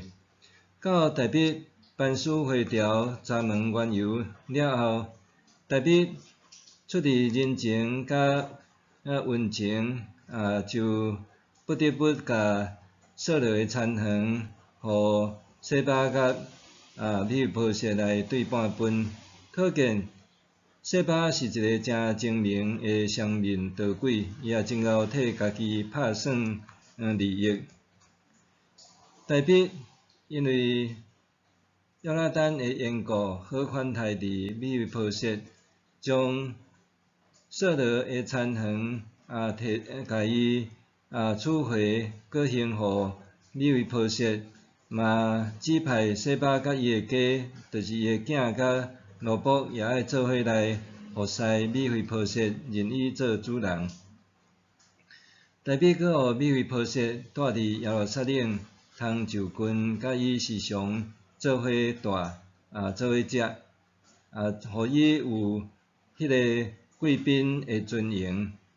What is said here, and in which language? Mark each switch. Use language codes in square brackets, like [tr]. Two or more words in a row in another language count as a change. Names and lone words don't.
[nan] 到大卫班师回朝查问缘由了后，大卫出于人情甲温情，就不得不甲扫罗的残余，互洗巴甲米非波设来对半分，可见洗巴是一个诚精明的双面刀鬼，伊也真够替家己拍算利益。大卫因为约拿单的缘故，好款待伫米非波设，将扫罗的残余甲伊取回，搁还互米非波设，嘛指派洗巴甲伊的家，就是伊的囝甲奴仆，也爱做伙来服侍米非波设，任伊做主人。大卫搁互米非波设住伫耶路撒冷，通就近，甲伊时常做伙住，做伙食，互伊有迄个贵宾的尊严。